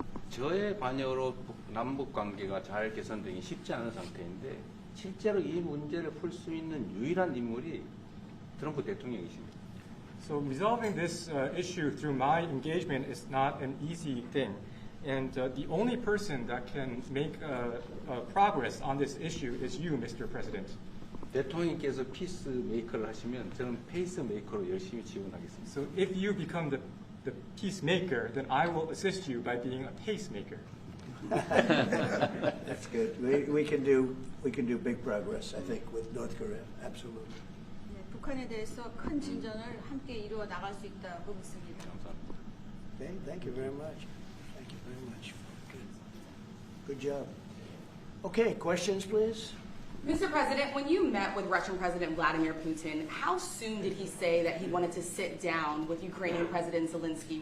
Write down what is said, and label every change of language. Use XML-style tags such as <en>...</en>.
<ko>저의 관여로 남북 관계가 잘 개선되기 쉽지 않은 상태인데 실제로 이 문제를 풀 수 있는 유일한 인물이 트럼프 대통령이십니다.</ko> <en>So resolving this issue through my engagement is not an easy thing. And the only person that can make progress on this issue is you, Mr. President.</en> <ko>대통령께서 피스메이커를 하시면 저는 페이스메이커로 열심히 지원하겠습니다.</ko> <en>So if you become the peacemaker, then I will assist you by being a pacemaker. That's good. We can do big progress, I think, with North Korea. Absolutely.</en> <ko>네, 북한에 대해서 큰 진전을 함께 이루어 나갈 수 있다고 믿습니다. 감사합니다.</ko> <en>Okay, thank you very much. Thank you very much. Good job. Okay, questions, please? Mr. President, when you met with Russian President Vladimir Putin, how soon did he say that he wanted to sit down with Ukrainian President Zelensky?</en>